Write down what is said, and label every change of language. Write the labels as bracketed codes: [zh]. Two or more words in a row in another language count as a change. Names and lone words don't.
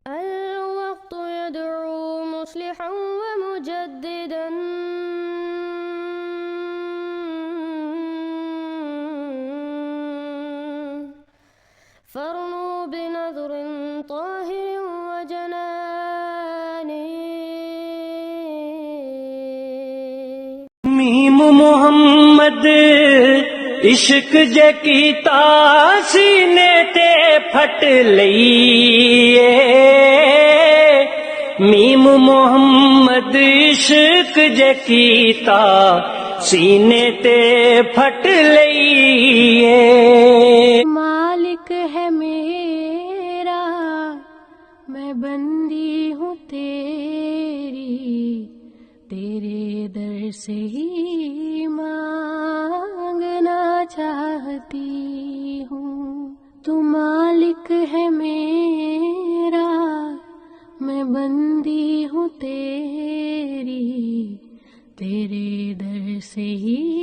[ar] الوقت يدعو مصلحا ومجددا فارنوا بنظر طاهر وجنان [pa] میم محمد عشق جے کیتا سینے تے پھٹ لئیے میم محمد عشق جے کیتا سینے تے پھٹ لئیے [ur] مالک ہے میرا میں بندی ہوں تیرے در سے ہی مانگنا چاہتی ہوں تو مالک ہے میرا میں بندی ہوں تیرے در سے ہی